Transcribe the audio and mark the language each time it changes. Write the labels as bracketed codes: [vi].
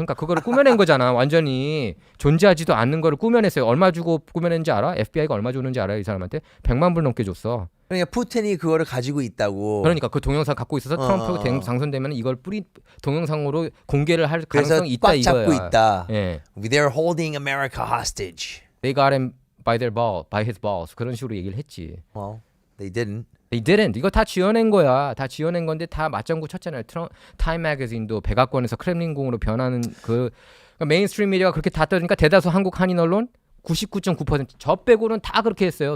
[ko] 그러니까 그거를 꾸며낸 거잖아. 완전히 존재하지도 않는 거를 꾸며냈어요. 얼마 주고 꾸며낸지 알아? FBI가 얼마 주는지 알아요? 이 사람한테 100만 불 넘게 줬어. 그러니까 푸틴이 그거를 가지고 있다고. 그러니까 그 동영상 갖고 있어서 트럼프가 당선되면 이걸 동영상으로 공개를 할 가능성이 있다 이거야. 꽉 잡고 있다. 예. [en] They're holding America hostage. They got him by his balls. [ko] 그런 식으로 얘기를 했지. [en] Well, they didn't. They didn't. [ko] 이거 다 지어낸 거야. 다 지어낸 건데 다 맞장구 쳤잖아요. 타임 매거진도 백악관에서 크렘린궁으로 변하는 그 그러니까 메인스트림 미디어가 그렇게 다 떠드니까 대다수 한국 한인 언론 99.9% 저 빼고는 다 그렇게 했어요.